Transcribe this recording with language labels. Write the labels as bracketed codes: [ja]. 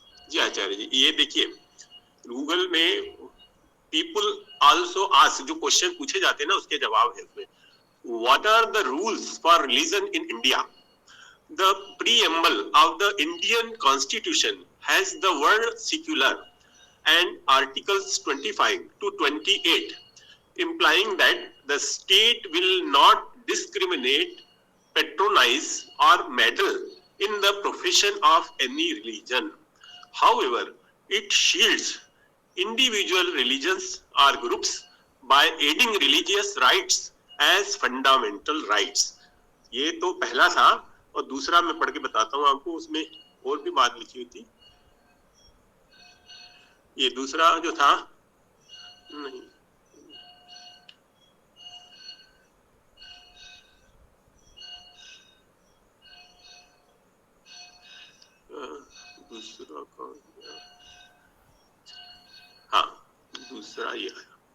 [hi] जी आचार्य जी, ये देखिए गूगल में पीपल आल्सो आस्क, जो क्वेश्चन पूछे जाते हैं ना उसके जवाब है उसमें। [en] What are the rules for religion in India? The preamble of the Indian Constitution has the word secular and articles 25 to 28 implying that the state will not discriminate, patronize or meddle in the profession of any religion. However, it shields individual religions or groups by aiding religious rights as fundamental rights. [hi] ये तो पहला था, और दूसरा मैं पढ़ के बताता हूँ आपको, उसमें और भी बात लिखी हुई थी। ये दूसरा जो था, नहीं दूसरा कौन, हाँ दूसरा ये है।